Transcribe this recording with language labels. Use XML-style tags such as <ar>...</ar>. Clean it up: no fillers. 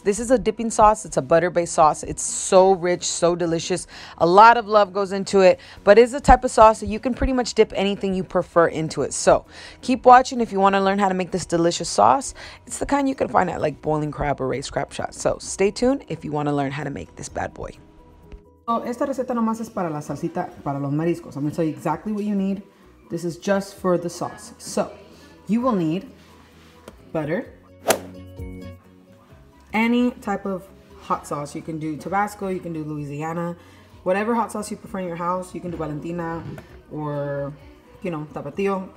<en>This is a dipping sauce. It's a butter-based sauce. It's so rich, so delicious. A lot of love goes into it, but it's a type of sauce that you can pretty much dip anything you prefer into it. So keep watching if you want to learn how to make this delicious sauce. It's the kind you can find at like Boiling Crab or Raised Crab Shop. So stay tuned if you want to learn how to make this bad boy.</en> <es>So esta receta nomás es para la salsita, para los mariscos.</es> <en>I'm going to tell you exactly what you need. This is just for the sauce. So you will need butter, any type of hot sauce. You can do Tabasco, you can do Louisiana, whatever hot sauce you prefer in your house. You can do Valentina or, you know, Tapatio.</en>